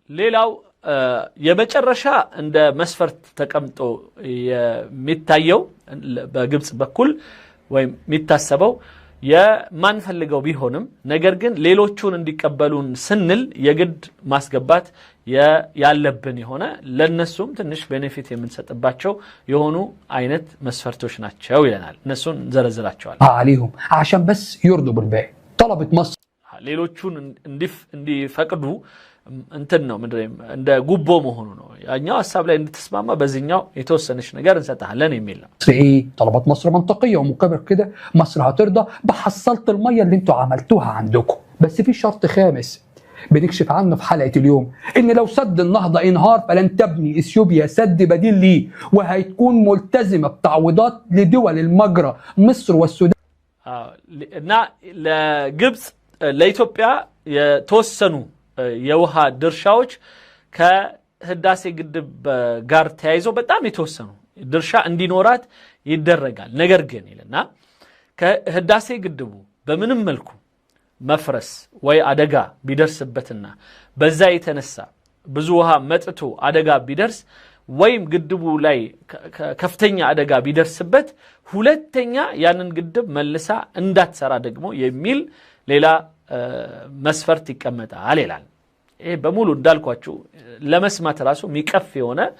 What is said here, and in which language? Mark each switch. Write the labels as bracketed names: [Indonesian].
[Amharic] ሌላው የመጨረሻ እንደ መስፈርት ተቀምጦ የሚታየው በግብጽ በኩል ወይ የሚታሰበው የማንፈልገው ቢሆንም ነገር ግን ሌሎቹን እንዲቀበሉን ስንል የግድ ማስገባት ያለብን የሆነ ለነሱም ትንሽ ቤኔፊት የምንሰጥባቸው የሆኑ አይነት መስፈርቶች ናቸው ይለናል እነሱን ዘረዝራቸዋል [Arabic] عليهم عشان بس يرضوا بالباقي طلبت مصر [Amharic] ሌሎቹን እንዲፈቅዱ እንትን ነው ምንድነው እንደ ጉቦ መሆኑ ነው ያኛው ሐሳብ ላይ እንድትስማማ በዚህኛው የተወሰነች ነገር እንሰጣለን የሚል ነው [Arabic] ايه طلبات مصر منطقيه ومقابل كده مصر هترضى بحصلت الميه اللي انتوا عملتوها عندكم بس في شرط خامس بنكشف عنه في حلقه اليوم ان لو سد النهضه انهار فلن تبني اثيوبيا سد بديل ليه وهيكون ملتزمه بتعويضات لدول المجرى مصر والسودان [Amharic] እና ለግብጽ ለኢትዮጵያ የተወሰኑ የውሃ ድርሻዎች ከህዳሴ ግድብ ጋር ተያይዞ በጣም የተወሰኑ ድርሻ እንዲኖራት ይደረጋል ነገር ግን ይልና ከህዳሴ ግድቡ በምንም መልኩ መፍረስ ወይ አደጋ ቢደርስበትና በዛ የተነሳ ብዙ ውሃ መጥቶ አደጋ ቢደርስ ወይም ግድቡ ላይ ከፍተኛ አደጋ ቢደርስበት ሁለተኛ ያንን ግድብ መልሳ እንዳትሰራ ደግሞ የሚል ሌላ መስፈርት ይቀመጣል ይላል ይሄ በሙሉ እንዳልኳችሁ ለመስማት ራሱ ሚቀፍ የሆነ